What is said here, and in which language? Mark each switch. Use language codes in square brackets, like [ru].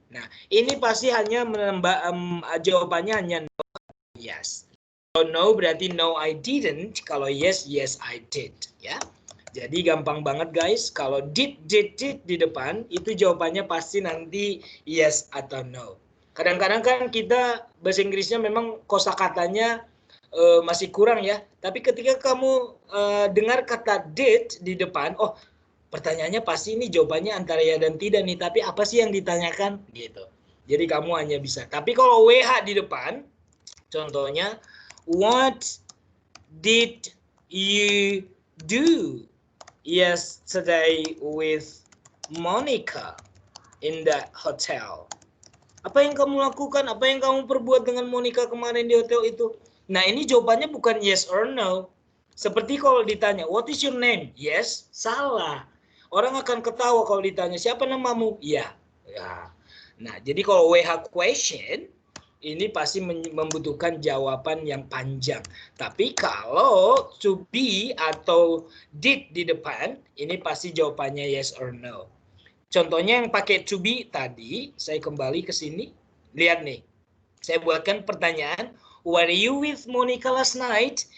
[id] Nah, ini pasti hanya menambah jawabannya hanya no, yes. Kalau no berarti no I didn't, kalau yes yes I did ya. Jadi gampang banget guys, kalau did di depan itu jawabannya pasti nanti yes atau no. Kadang-kadang kan kita bahasa Inggrisnya memang kosakatanya masih kurang ya. Tapi ketika kamu dengar kata did di depan, oh pertanyaannya pasti ini jawabannya antara ya dan tidak nih. Tapi apa sih yang ditanyakan gitu. Jadi kamu hanya bisa. Tapi kalau WH di depan, contohnya [en] what did you do yesterday with Monica in the hotel? [id] Apa yang kamu lakukan? Apa yang kamu perbuat dengan Monica kemarin di hotel itu? Nah, ini jawabannya bukan yes or no. Seperti kalau ditanya, [en] what is your name? Yes, salah. [id] Orang akan ketawa kalau ditanya, siapa namamu? Iya. Ya. Nah, jadi kalau WH question, ini pasti membutuhkan jawaban yang panjang. Tapi kalau to be atau did di depan, ini pasti jawabannya yes or no. Contohnya yang pakai to be tadi, saya kembali ke sini. Lihat nih, saya buatkan pertanyaan, [en] were you with Monica last night?